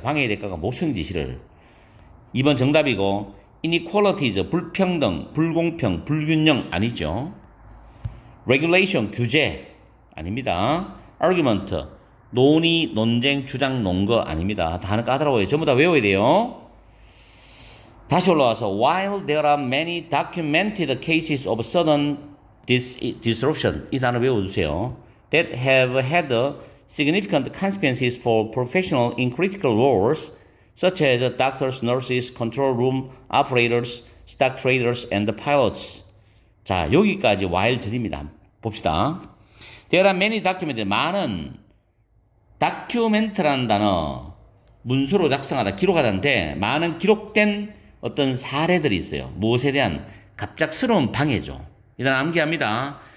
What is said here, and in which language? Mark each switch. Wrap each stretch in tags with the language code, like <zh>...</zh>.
<ko>방해의 대가가 모성지시를 2번 정답이고 inequalities 불평등, 불공평, 불균형 아니죠. regulation 규제 아닙니다. argument 논의, 논쟁, 주장, 논거 아닙니다. 단어 까다로워요. 전부 다 외워야 돼요. 다시 올라와서</ko> <en>while there are many documented cases of sudden disruption</en> <ko>이 단어 외워주세요.</ko> <en>that have had significant consequences for professionals in critical roles such as doctors, nurses, control room operators, stock traders, and pilots.</en> <ko>자, 여기까지 while 드립니다. 봅시다.</ko> <en>There are many documented</en> <ko>많은 document라는 단어 문서로 작성하다, 기록하다인데 많은 기록된 어떤 사례들이 있어요. 무엇에 대한 갑작스러운 방해죠. 이 단어 암기합니다.</ko>